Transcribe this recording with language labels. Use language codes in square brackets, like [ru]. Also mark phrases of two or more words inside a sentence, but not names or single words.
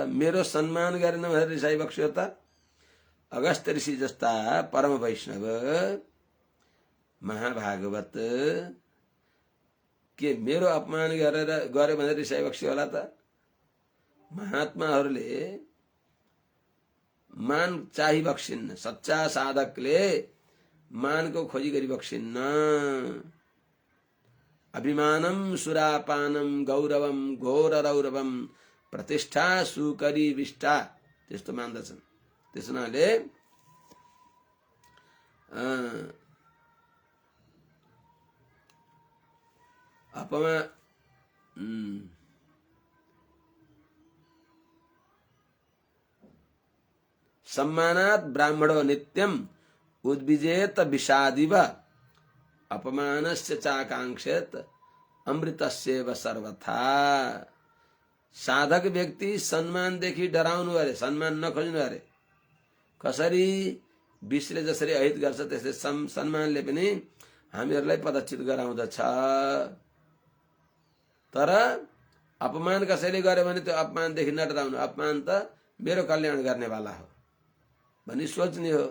[ne] मेरो सम्मान गरेन भनेर रिसाइबक्स्यो त? अगस्त्य ऋषि जस्ता परम वैष्णव महाभागवत के मेरो अपमान गरे भनेर रिसाइबक्स्यो होला त? महात्माहरूले मान चाहि बक्सिन्न, सच्चा साधकले मानको खोजी गरी बक्सिन्न। [sa] अभिमानम सुरापानम गौरवम घोर रौरवम प्रतिष्ठा सुकरी विष्ठा, [ne] त्यस्तो मान्दछन्। त्यस हुनाले [sa] अपमा सम्मानात् ब्राह्मणो नित्यम उद्विजेत विषादिव अपमानस्य चाकांक्षेत अमृतस्येव सर्वथा। [ne] साधक व्यक्ति सम्मानदेखि डराउनु अरे, सम्मान नखोज्नु अरे। कसरी विषले जसरी अहित गर्छ त्यसै सम्मानले पनि हामीहरूलाई पदच्युत गराउँदछ। तर अपमान कसैले गर्यो भने त्यो अपमानदेखि नडराउनु, अपमान त मेरो कल्याण गर्नेवाला हो भनी सोच्ने हो।